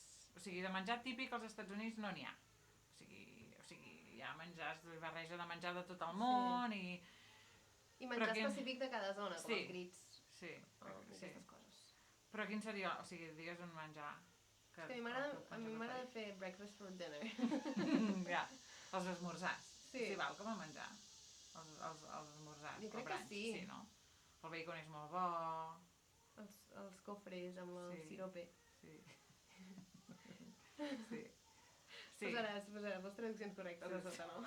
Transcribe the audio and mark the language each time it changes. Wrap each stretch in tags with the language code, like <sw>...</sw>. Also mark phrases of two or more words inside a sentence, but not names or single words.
<ca>O sigui, de menjar típic als Estats Units no n'hi ha. O sigui, hi ha menjars, barreja de menjar de tot el món i menjar específic de cada zona, com els grits. Sí. Aquestes coses. Però quin seria, o sigui, digues un menjar... A mi m'agrada fer</ca> <en>breakfast for dinner.</en> <ca>Ja, els esmorzars. Sí. Val com a menjar. Els esmorzars. Jo crec que sí. Sí, no? El bacon és molt bo. Els cofres amb el sirope. Sí. Posaràs les traduccions correctes a sota, no?</ca>